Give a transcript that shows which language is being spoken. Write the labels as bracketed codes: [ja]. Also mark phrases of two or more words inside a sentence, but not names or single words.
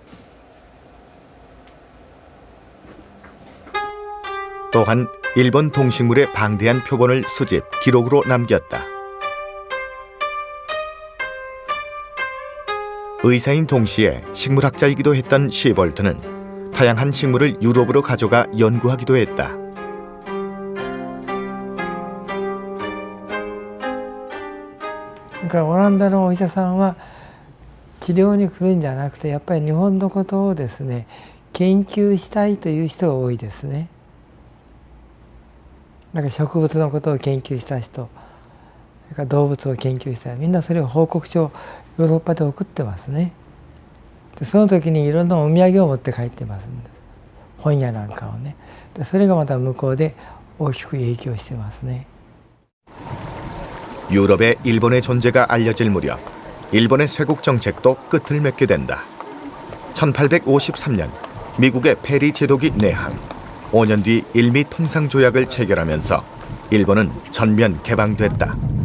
[ko] 또한 일본 동식물의 방대한 표본을 수집, 기록으로 남겼다. 의사인 동시에 식물학자이기도 했던 시볼트는 다양한 식물을 유럽으로 가져가 연구하기도 했다. [ja] 그러니까 オランダのお医者さんは治療に来るんじゃなくてやっぱり日本のことをですね研究したいという人が多いですね。なんか植物のことを研究した人、それから動物を研究したい、みんなそれを報告書をヨーロッパで送ってますね。でその時にいろんなお土産を持って帰ってますんです。本屋なんかをね。でそれがまた向こうで大きく影響してますね。 [ko] 유럽에 일본의 존재가 알려질 무렵 일본의 쇄국 정책도 끝을 맺게 된다. 1853년 미국의 페리 제독이 내한, 5년 뒤 일미 통상조약을 체결하면서 일본은 전면 개방됐다.